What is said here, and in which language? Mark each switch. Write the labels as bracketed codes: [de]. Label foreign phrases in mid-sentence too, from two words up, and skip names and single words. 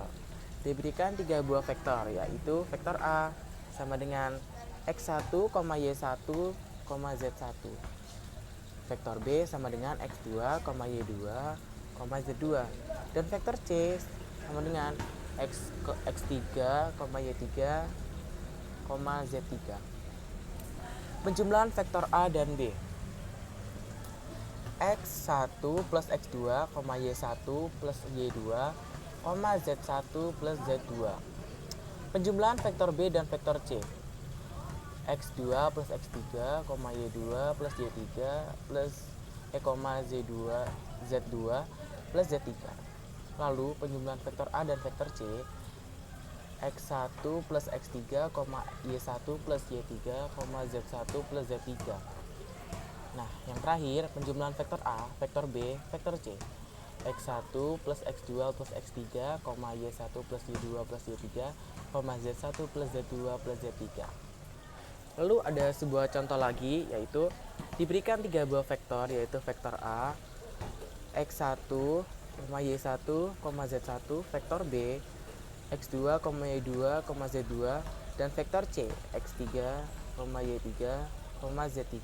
[id] Diberikan 3 buah vektor, yaitu vektor A sama dengan x1, y1, z1. Vektor B sama dengan x2, y2, z2. Dan vektor C sama dengan x3, y3, z3. Penjumlahan vektor A dan B. x1 plus x2, y1 plus y2, z1 plus z2. Penjumlahan vektor B dan vektor C. x2 plus x3, y2 plus y3 plus z2 plus z3. Lalu penjumlahan vektor A dan vektor C. x1 plus x3, y1 plus y3, z1 plus z3. Nah, yang terakhir penjumlahan vektor A, vektor B, vektor C. x1 plus x2 plus x3, y1 plus y2 plus y3, z1 plus z2 plus z3. Lalu ada sebuah contoh lagi, yaitu diberikan 3 buah vektor, yaitu vektor A, x1, y1, z1, vektor B, x2, y2, z2, dan vektor C, x3, y3, z3.